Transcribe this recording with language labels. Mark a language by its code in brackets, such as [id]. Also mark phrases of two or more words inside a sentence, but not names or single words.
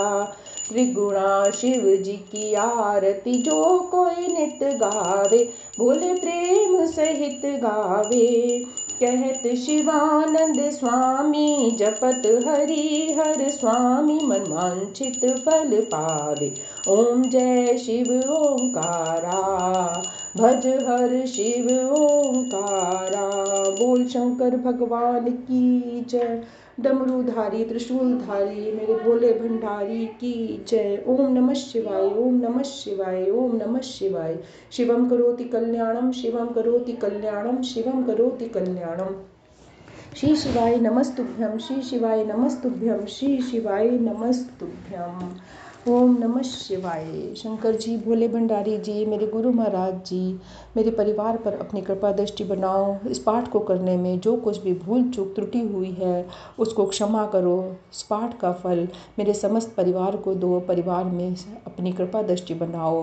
[hi] त्रिगुणा शिव जी की आरती, जो कोई नित गावे, भोले प्रेम सहित गावे। कहत शिवानंद स्वामी, जपत हरि हर स्वामी, मन वांछित फल पावे। ओम जय शिव ओंकारा। भज हर शिव ओंकारा। बोल शंकर भगवान की जय। डमरूधारी त्रिशूलधारी मेरे भोले भंडारी की जय। [sa] ओम नमः शिवाय, ओम नमः शिवाय, ओम नमः शिवाय। शिवम करोति कल्याणम, शिवम करोति कल्याणम, शिवम करोति कल्याणम। श्री शिवाय नमस्तुभ्यम, श्री शिवाय नमस्तुभ्यम, श्री शिवाय नमस्तुभ्यम। ओम नमः शिवाय। [hi] शंकर जी, भोले भंडारी जी, मेरे गुरु महाराज जी, मेरे परिवार पर अपनी कृपा दृष्टि बनाओ। इस पाठ को करने में जो कुछ भी भूल चूक त्रुटि हुई है उसको क्षमा करो। इस पाठ का फल मेरे समस्त परिवार को दो, परिवार में अपनी कृपा दृष्टि बनाओ।